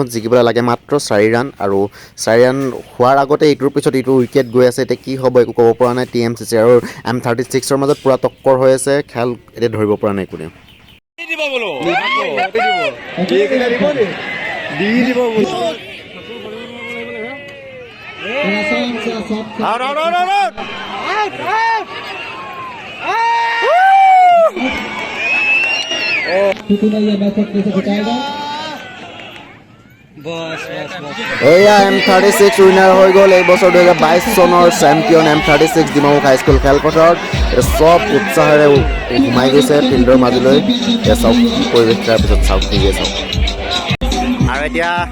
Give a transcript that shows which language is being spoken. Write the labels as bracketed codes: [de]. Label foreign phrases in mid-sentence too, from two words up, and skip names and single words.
[as] জিকিবলৈ লাগে মাত্ৰ 4 ৰান আৰু 4 ৰান হোৱাৰ আগতে ইটোৰ পিছত ইটো উইকেট গৈ আছে এতিয়া কি হ'ব একো ক'ব পৰা নাই TMCC আৰু M36ৰ মাজত পুৰা টক্কৰ হৈ আছে খেল এতিয়া ধৰিব পৰা নাই কোনেও আউট আউট আউট আউট [hi] कितना ये मैच कैसे बताएगा [as] এয়া M36 উইনাৰ হৈ গ'ল এই বছৰ 2022 চনৰ চেম্পিয়ন M36 ডিমাপুৰ হাইস্কুল খেলপথাৰত চব উৎসাহেৰে সোমাই গৈছে ফিল্ডৰ মাজলৈ চাওক কি পৰিৱেশ তাৰ পিছত চাওক নিজে চাওক আৰু এতিয়া